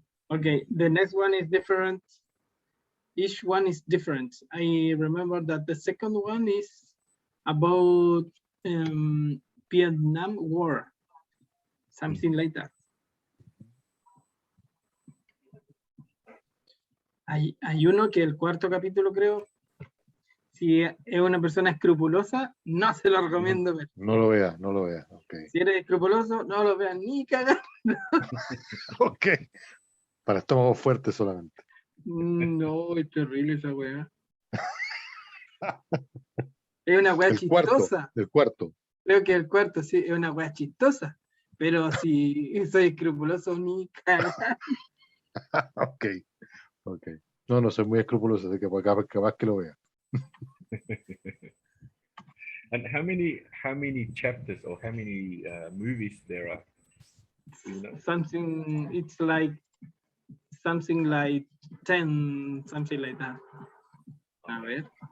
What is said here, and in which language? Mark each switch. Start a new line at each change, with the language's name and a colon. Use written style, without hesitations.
English: Okay, the next one is different. Each one is different. I remember that the second one is about Vietnam War, something like that.
Spanish: Hay uno que el cuarto capítulo, creo, si es una persona escrupulosa, no se lo recomiendo ver. No lo vea, no lo vea. Ok. Si eres escrupuloso, no lo vean ni cagar. Ok. Para estómago fuerte solamente. No, es terrible esa weá. Es una weá El cuarto. chistosa. El cuarto. Creo que el cuarto sí es una weá chistosa. Pero si soy escrupuloso, ni cagar. Ok. Ok. No, no soy muy escrupuloso, así que capaz que lo vea.
English: And how many chapters or how many movies there are? You know? Something, it's like something like 10, something like that.
Spanish: A ver.